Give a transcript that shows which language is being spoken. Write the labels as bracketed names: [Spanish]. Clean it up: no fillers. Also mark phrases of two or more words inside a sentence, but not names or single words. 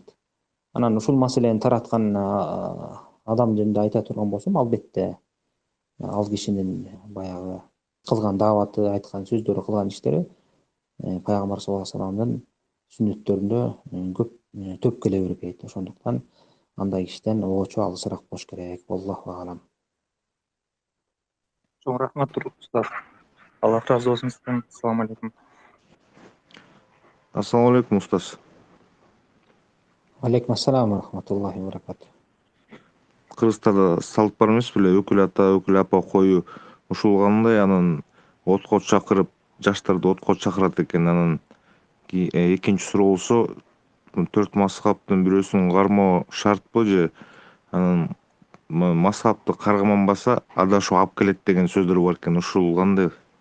[Kyrgyz] Анан ушул маселени тараткан адам жөнүндө айта турган болсом, албетте ал кишинин баягы кылган дааваты, айткан сөздөрү, кылган иштери пайгамбар [Arabic] صلى الله عليه وسلم [Kyrgyz] сүннөттөрүндө көп төп келе бербейт. Ошондуктан андай кишиден обочу алысыраак болуш керек. [Arabic] الله أعلم. [Kyrgyz] Чоң рахмат устаз. Аллах разы болсун сизден. [Arabic] السلام عليكم. السلام عليكم устаз. عليكم السلام ورحمة الله وبركاته. [Kyrgyz] Кыргызстанда салт бар эмес беле, өкүл ата, өкүл апа коюу. Ушул кандай, анан отко чакырып, жаштарды отко чакырат экен. Анан экинчи суроо болсо, 4 мазхабтын бирөөсүн кармоо шартпы же анан мазхабты карманбаса адашуу алып келет деген сөздөр бар экен.